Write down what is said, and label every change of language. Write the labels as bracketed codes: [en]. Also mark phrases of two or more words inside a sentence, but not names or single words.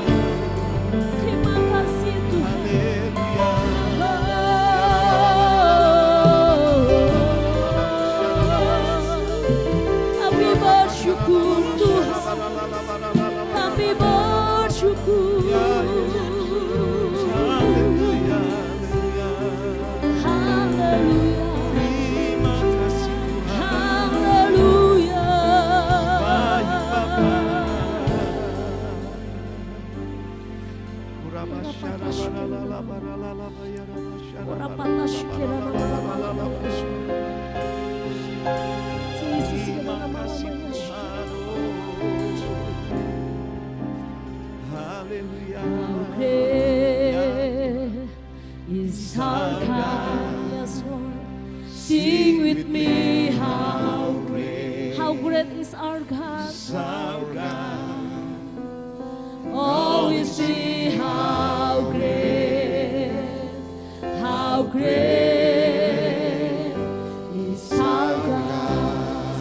[id] Terima kasih Tuhan. Kami bersyukur Tuhan. Kami bersyukur. Haleluya. Haleluya. Orapata shikiralabalabaya. Jesus, Haleluya. [en] great is our God. Yes, Lord. Sing with me, how great is our God. Our God, Oh, we see how great is our God.